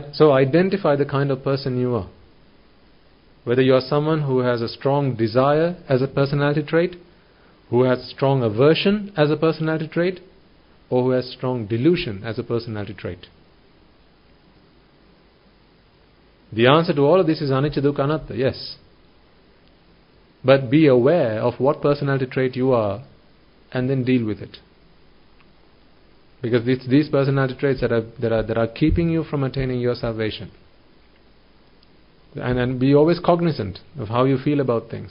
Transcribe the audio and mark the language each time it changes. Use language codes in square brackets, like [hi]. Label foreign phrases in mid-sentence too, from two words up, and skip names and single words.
[en] So identify the kind of person you are. Whether you are someone who has a strong desire as a personality trait, who has strong aversion as a personality trait, or who has strong delusion as a personality trait. The answer to all of this is [pi] anicca, dukkha, anatta, [en] yes. But be aware of what personality trait you are and then deal with it. Because it's these personality traits that are keeping you from attaining your salvation. And be always cognizant of how you feel about things.